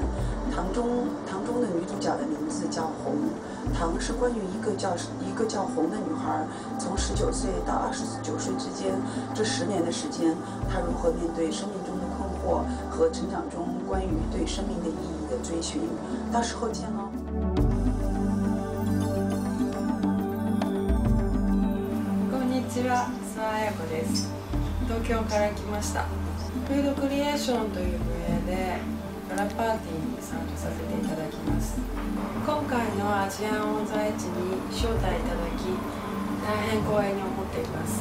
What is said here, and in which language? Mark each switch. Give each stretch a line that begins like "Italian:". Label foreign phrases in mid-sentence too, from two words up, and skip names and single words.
Chinese: 糖中的女主角的名字叫红。糖是关于一个叫红的女孩，从19岁到29岁之间，这10年的时间，她如何面对生命中的困惑和成长中关于对生命的意义的追寻。到时候见喽。
Japanese: こんにちは。諏訪彩子です。東京から来ました。フードクリエーションという分野でガラパーティーに参加させていただきます。今回のアジアンオンザエッジに招待いただき、大変光栄に思っています。